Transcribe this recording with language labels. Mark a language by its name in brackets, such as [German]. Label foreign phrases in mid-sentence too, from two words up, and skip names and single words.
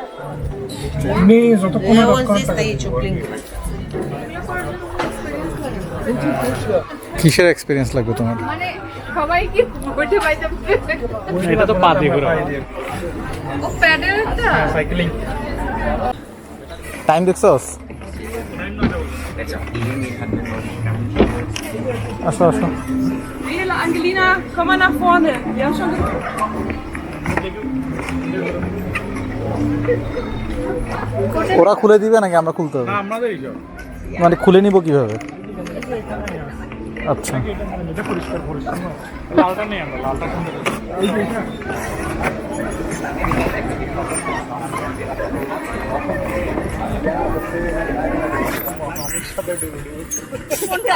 [Bangla] কিসের এক্সপিরিয়েন্স লাগবে তোমার? মানে সবাই কি বোটে বাইতে এটা তো পা দিয়ে ঘোরা। ও প্যাডেলটা [English] cycling time [Bangla] দেখছস? আসো আসো। [German] Angelina, komm mal nach vorne. Wir haben schon [Bangla] ওরা খুলে দিবে নাকি আমরা খুলতে হবে? মানে খুলে নিব কিভাবে? আচ্ছা, কোনটা?